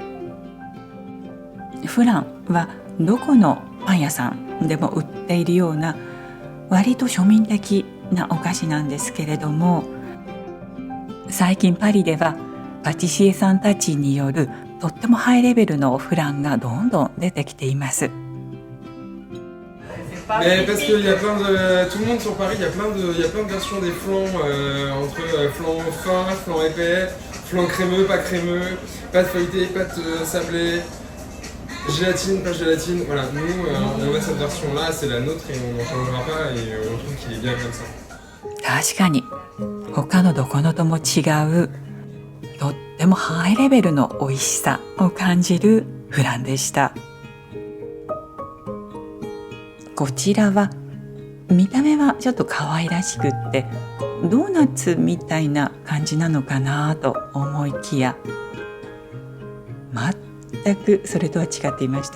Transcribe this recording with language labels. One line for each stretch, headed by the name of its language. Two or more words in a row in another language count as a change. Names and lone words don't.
Japanese: フランはどこのパン屋さんでも売っているような割と庶民的なお菓子なんですけれども、最近パリではパティシエさんたちによるとってもハイレベルのフランがどんどん出てきています。
French: Mais parce qu'il y a plein de... Tout le monde sur Paris, il y a plein de versions des flans, entre flan fin, flan épais, flan crémeux, pas crémeux, pâte feuilletée, pâte sablée, gélatine, pas gélatine. Voilà, nous, on a cette version-là, c'est la nôtre et on n'en changera pas et on trouve qu'il est bien comme ça.
Japanese: 確かに他のどこのとも違うとってもハイレベルの美味しさを感じるフランでした。こちらは見た目はちょっと可愛らしくってドーナツみたいな感じなのかなと思いきや、全くそれとは違っていました。